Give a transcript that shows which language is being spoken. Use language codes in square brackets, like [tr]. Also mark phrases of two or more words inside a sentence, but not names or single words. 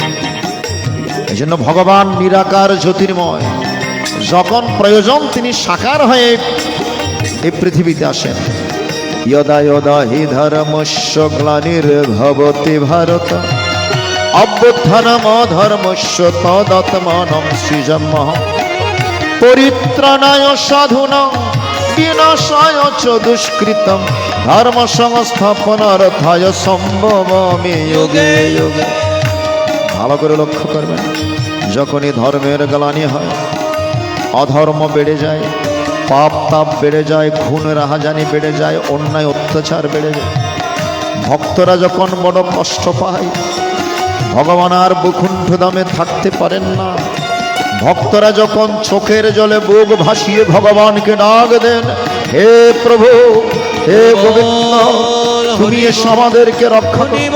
[bn] এই জন্য ভগবান নিরাকার জ্যোতির্ময়, যখন প্রয়োজন তিনি সাকার হয়ে এই পৃথিবীতে আসেন। [sa] যদা যদা হি ধর্মস্য গ্লানির্ভবতি ভারত অভ্যুত্থানম ধর্মস্য তদাত্মানং সৃজমঃ পরিত্রাণায় সাধুনাং বিনাশায় চ দুষ্কৃতম ধর্ম সংস্থাপনার্থায় সম্ভবামি যোগে যোগে। [bn] ভালো করে লক্ষ্য করবেন, যখনই ধর্মের গ্লানি হয়, অধর্ম বেড়ে যায়, পাপ তাপ বেড়ে যায়, খুন রাহাজানি বেড়ে যায়, অন্যায় অত্যাচার বেড়ে যায়, ভক্তরা যখন বড় কষ্ট পায়, ভগবান আর বৈকুণ্ঠ ধামে থাকতে পারেন না, ভক্তরা যখন চোখের জলে বুক ভাসিয়ে ভগবানকে ডাক দেন, হে প্রভু, হে গোবিন্দ, তুমি এসো আমাদেরকে রক্ষা করো।